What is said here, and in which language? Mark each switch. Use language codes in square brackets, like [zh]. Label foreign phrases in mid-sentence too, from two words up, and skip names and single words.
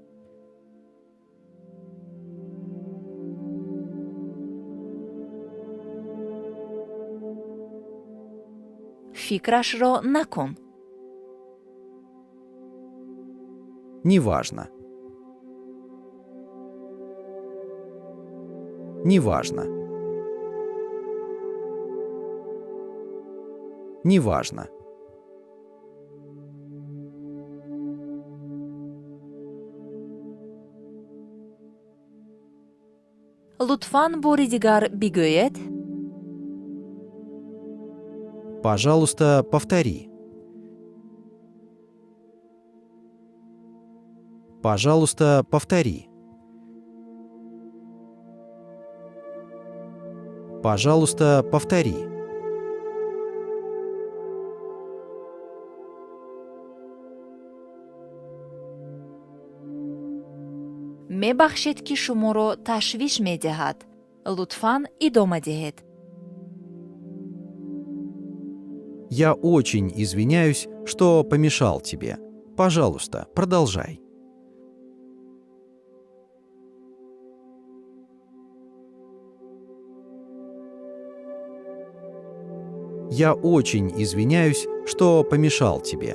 [tg] фикрашро накун. [ru] Неважно. Неважно. Неважно. [tg] лутфан бори дигар бигӯед? [ru] Пожалуйста, повтори. Пожалуйста, повтори. Пожалуйста, повтори. [tg] мебахшед ки шуморо ташвиш медиҳад. лутфан идома диҳед. [ru] Я очень извиняюсь, что помешал тебе. Пожалуйста, продолжай. Я очень извиняюсь, что помешал тебе.